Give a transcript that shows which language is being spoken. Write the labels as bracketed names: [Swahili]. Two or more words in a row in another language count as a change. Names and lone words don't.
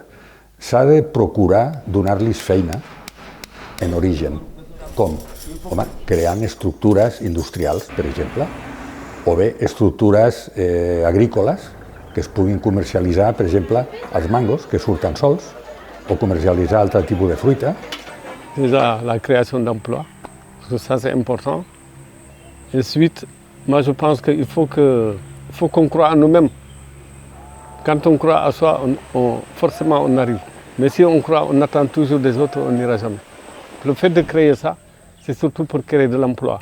[Catalan] S'ha de procurar donar-los feina en origen. Com? Home, creant estructures industrials, per exemple, o bé estructures agrícoles que es puguin comercialitzar, per exemple, els mangos, que surten sols, o comercialitzar altre tipus de fruita. [French] Déjà, la création d'emplois, parce que ça c'est important. Ensuite, moi je pense qu'il faut qu'on croie en nous-mêmes. Quand on croit à soi, forcément on arrive. Mais si on croit, on attend toujours des autres, on n'ira jamais. Le fait de créer ça, c'est surtout pour créer de l'emploi.